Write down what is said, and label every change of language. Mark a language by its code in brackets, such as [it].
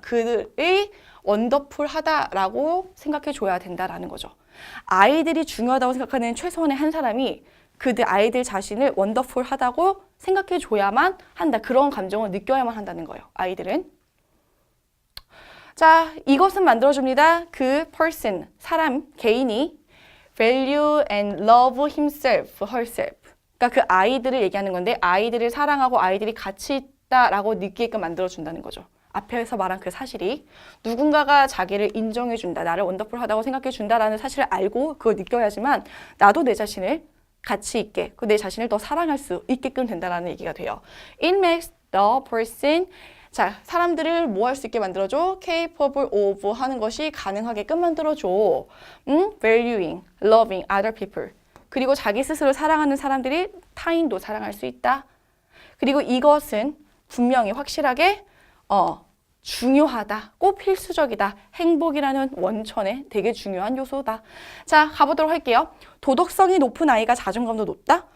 [ko] 그들이 원더풀하다라고 생각해줘야 된다라는 거죠. 아이들이 중요하다고 생각하는 최소한의 한 사람이 아이들 자신을 원더풀하다고 생각해줘야만 한다. 그런 감정을 느껴야만 한다는 거예요. 아이들은. 자, 이것은 만들어줍니다. 그 person, 사람, 개인이 [en] value and love himself, herself. [ko] 그러니까 그 아이들을 얘기하는 건데 아이들을 사랑하고 아이들이 가치 있다라고 느끼게끔 만들어준다는 거죠. 앞에서 말한 그 사실이 누군가가 자기를 인정해준다, 나를 원더풀하다고 생각해준다라는 사실을 알고 그걸 느껴야지만 나도 내 자신을 가치 있게, 내 자신을 더 사랑할 수 있게끔 된다라는 얘기가 돼요. [en] It makes the person, [ko] 자, 사람들을 뭐 할 수 있게 만들어줘? [en] capable of [ko] 하는 것이 가능하게끔 만들어줘. [en] valuing, loving other people. [ko] 그리고 자기 스스로 사랑하는 사람들이 타인도 사랑할 수 있다. 그리고 이것은 분명히 확실하게 중요하다, 꼭 필수적이다, 행복이라는 원천에 되게 중요한 요소다. 자, 가보도록 할게요. 도덕성이 높은 아이가 자존감도 높다?